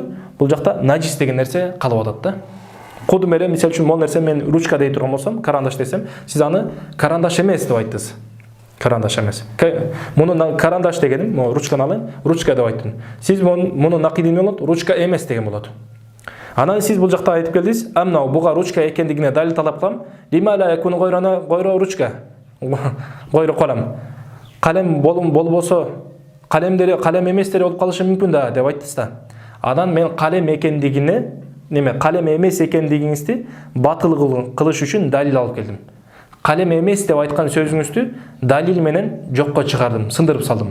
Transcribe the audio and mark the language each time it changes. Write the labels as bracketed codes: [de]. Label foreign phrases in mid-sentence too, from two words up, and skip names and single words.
[ky] Бул жакта наджис деген нерсе калып атат да. Кодум эле мисалы үчүн могу нерсе мен ручка дей турган болсом, карандаш десем, сиз аны карандаш эмес деп айттыңыз. Карандаш эмес. Муну карандаш дегеним, могу ручканы алайын, ручка деп айттым. Сиз муну нақиди эмне болот? Ручка эмес деген болот. Анан сиз бул жакта айтып келдиңиз, амна буга ручка экендигине далил талап кылам. [ar] لم لا يكون غير ручка. غير قلم. [ky] Калем болбосо, калемдери калем эместери болуп калышы мүмкүн да деп айттыңыз да. Анан мен калем экендигине калем эмес экендигиңизди батыл кылыш үчүн далил алып келдим. Калем эмес деп айткан сөзүңүздү далил менен жокко чыгардым, сындырып салдым.